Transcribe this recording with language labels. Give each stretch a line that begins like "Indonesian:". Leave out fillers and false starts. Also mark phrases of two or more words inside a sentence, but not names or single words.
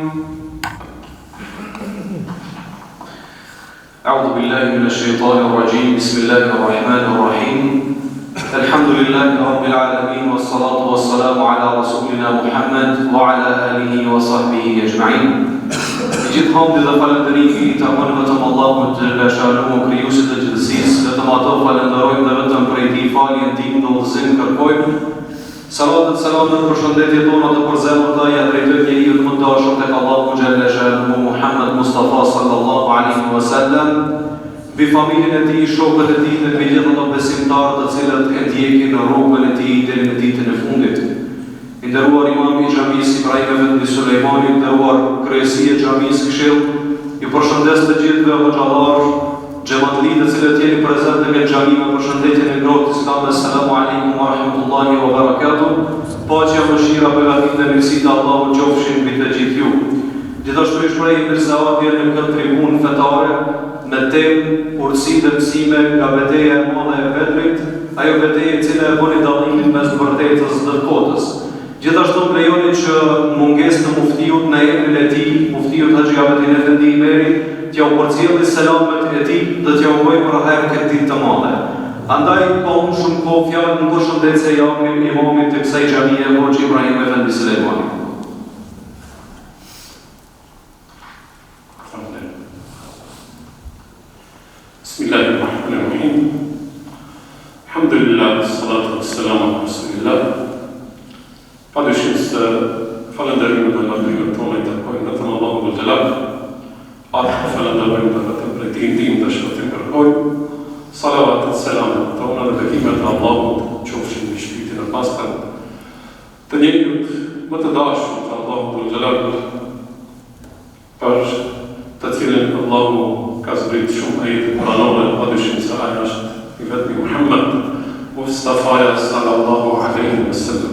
Arabic: أعوذ بالله من الشيطان الرجيم بسم الله الرحمن الرحيم الحمد لله رب العالمين والصلاة والسلام على رسولنا محمد وعلى آله وصحبه أجمعين.
Albanian: Gjithë hamdi dhe falënderimi i takon vetëm Allahut
Arabic: جل شأنه
Albanian: krijuesit të gjithësisë, vetëm ato falenderojmë dhe vetëm prej tij falje ndihmë dhe udhëzim kërkojmë. Salavat dhe selamet për shëndetjet tona të përzemërta ja drejtojmë njeriu më të dashur tek Allahu
Arabic: جل شأنه
Albanian: Muhammed Mustafa
Arabic: صلى الله عليه وسلم,
Albanian: mbi familjen e tij, shokët e tij dhe mbi gjithë ato besimtarë të cilët e ndjekin rrugën e tij deri në ditën e fundit. I nderuar imam i xhamisë Ibrahim Efendi Sulejmani, i nderuar kryesi e xhamisë Këshill, ju përshëndes të gjithëve hoxhallar, xhamatli të cilët jeni prezent në këtë xhami me përshëndetjen e ngrohtë Islam.
Arabic: السلام عليكم ورحمة الله وبركاته.
Albanian: Paqja, mëshira, begatit dhe mirësitë e Allahut qofshin mbi të gjithë ju. Gjithashtu i shpreh mirëseardhje në këtë tribunë fetare me temë urtësi dhe mësime nga betejë e madhe e Bedrit, ajo betejë e cila e bëni dallimin mes vërtetës dhe kotës. Gjithashtu më lejoni që mungesë të muftiut në emrin e tij, muftiut Haxhi Abetin Efendi Imeri, t'ja u përcjelli selamet e tij dhe t'ja uroj për herë këtë ditë të madhe. Andaj pa unë shumë kohë fjalë në përshëndetje japim imamit të kësaj xhamie Hoxhi Ibrahim Efendi Sulejmani.
Arabic: بسم الله الرحمن الرحيم. الحمد لله الصلاة والسلام على رسول الله.
Albanian: Padyshim se falënderimet dhe lavdrimet tona i takojnë vetëm Allahut
Arabic: ذو الجلال.
Albanian: Atë falënderojmë dhe vetëm prej tij ndihmë dhe shpëtim kërkojmë. Salavat, selamet tona dhe bekimet e Allahut qofshin mbi shpirtin e pastër të njeriut më të dashur të Allahut
Arabic: ذو الجلال,
Albanian: për të cilën Allahu ka zbrit shumë ajete kuranore, padyshim se ajo është i vetmi Muhammed, Mustafaja
Arabic: صلى الله عليه وسلم.